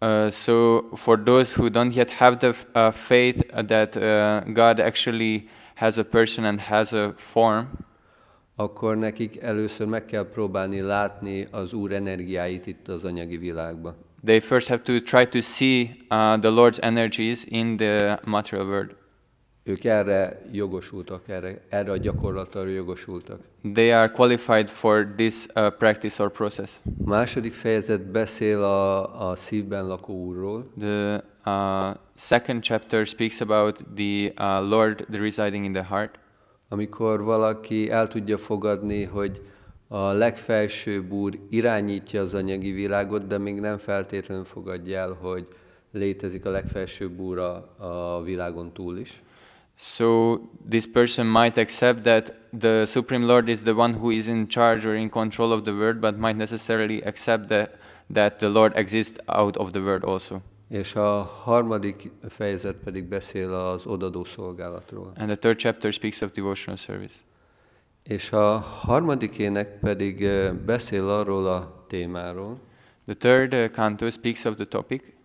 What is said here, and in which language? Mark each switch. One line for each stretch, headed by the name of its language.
English: So for those who don't yet have the faith that God actually has a person and has a form,
Hungarian: akkor nekik először meg kell próbálni látni az Úr energiáit itt az anyagi világban.
English: they first have to try to see the Lord's energies in the material world.
Hungarian: Ők erre jogosultak, erre a gyakorlatra jogosultak.
English: They are qualified for this practice or process.
Hungarian: A második fejezet beszél a szívben lakó Úrról,
English: The second chapter speaks about the Lord residing in the heart.
Hungarian: amikor valaki el tudja fogadni, hogy a legfelsőbb Úr irányítja az anyagi világot, de még nem feltétlenül fogadja el, hogy létezik a legfelsőbb Úr a világon túl is.
English: So this person might accept that the Supreme Lord is the one who is in charge or in control of the world, but might necessarily accept that the Lord exists out of the world also.
Hungarian: És a harmadik fejezet pedig beszél az odadó szolgálatról.
English: And the third chapter speaks of devotional service.
Hungarian: És a harmadikének pedig beszél arról a témáról,
English: The third canto speaks of the topic